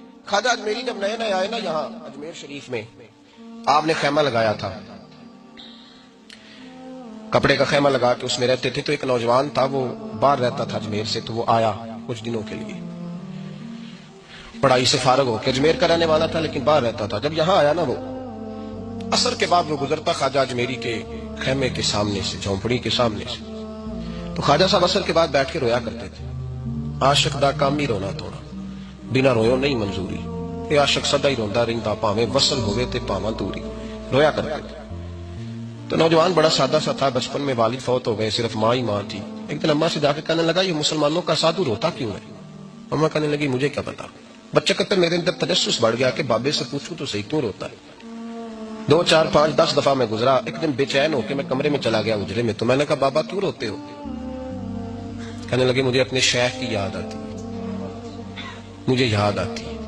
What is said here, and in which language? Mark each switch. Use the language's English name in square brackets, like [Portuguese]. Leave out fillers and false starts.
[Urdu] خواجہ اجمیری جب نئے نئے آئے نا یہاں اجمیر شریف میں، آپ نے خیمہ لگایا تھا، کپڑے کا خیمہ لگا کے اس میں رہتے تھے. تو ایک نوجوان تھا، وہ باہر رہتا تھا اجمیر سے، تو وہ آیا کچھ دنوں کے لیے، پڑھائی سے فارغ ہو کے. اجمیر کا رہنے والا تھا لیکن باہر رہتا تھا. جب یہاں آیا نا، وہ عصر کے بعد وہ گزرتا خواجہ اجمیری کے خیمے کے سامنے سے، جھونپڑی کے سامنے سے. تو خواجہ صاحب عصر کے بعد بیٹھ کے رویا کرتے تھے. [Punjabi] عاشق دا کام ہی رونا توڑا، بنا رویوں نہیں منظوری. یہ عاشق سدا ہی روندا رہندا، پاویں وصل ہوئے تے پاواں دوری. [Urdu] رویا کرتے تھے. تو نوجوان بڑا سادہ سا تھا. بچپن میں والد فوت ہو گئے، صرف ماں ہی ماں تھی. ایک دن اماں سے جا کے کہنے لگا یہ مسلمانوں کا سادھو روتا کیوں ہے؟ اماں کہنے لگی مجھے کیا پتا. بچہ کہتے میرے اندر تجسس بڑھ گیا کہ بابے سے پوچھوں تو صحیح کیوں روتا ہے. 2 4 5 10 دفعہ میں گزرا. ایک دن بے چین ہو کے میں کمرے میں چلا گیا اجرے میں. تو میں نے کہا بابا کیوں روتے ہو؟ کہنے لگے مجھے اپنے شیخ کی یاد آتی، مجھے یاد آتی.